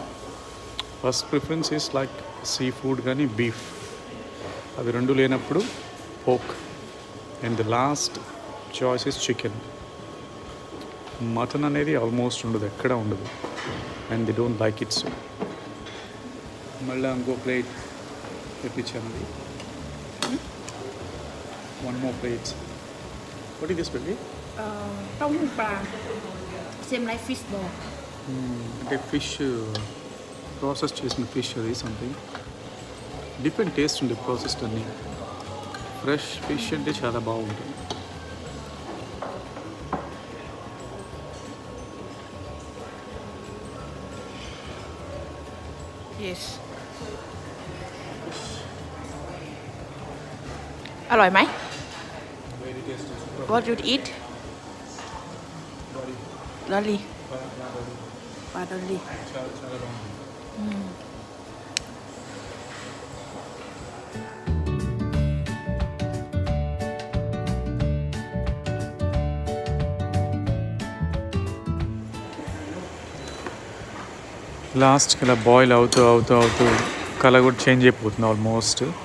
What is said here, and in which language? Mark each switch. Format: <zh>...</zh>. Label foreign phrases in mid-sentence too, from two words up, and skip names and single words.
<en>first preference is like sea food కానీ బీఫ్,</en> <te>అవి రెండు లేనప్పుడు</te> <en>పోక్, and the last choice is chicken.</en> <te>మటన్ అనేది ఆల్మోస్ట్ ఉండదు, ఎక్కడ ఉండదు,</te> <en>and they don't like it.</en> <te>సో మళ్ళీ ఇంకో ప్లేట్ తెప్పించాను.</te> <en>one more plate. what is this baby?</en> <th>เต้าหู้ปลา</th> <en>same like fish ball.</en> <te>అంటే</te> <en>fish process</en> <te>చేసిన ఫిష్, అది</te> <en>something different taste</en> <te>ఉంది ప్రాసెస్డ్ అన్నీ.</te> <en>fresh fish</en> <te>అంటే చాలా బాగుంటుంది.</te> <en>Yes.</en> <th>อร่อยไหม</th> <en>What you eat?</en> <th>ลอลีปลาดอลลี่</th> <te>లాస్ట్కి ఇలా బాయిల్ అవుతూ అవుతూ అవుతూ కలర్ కూడా చేంజ్ అయిపోతుంది ఆల్మోస్ట్.</te>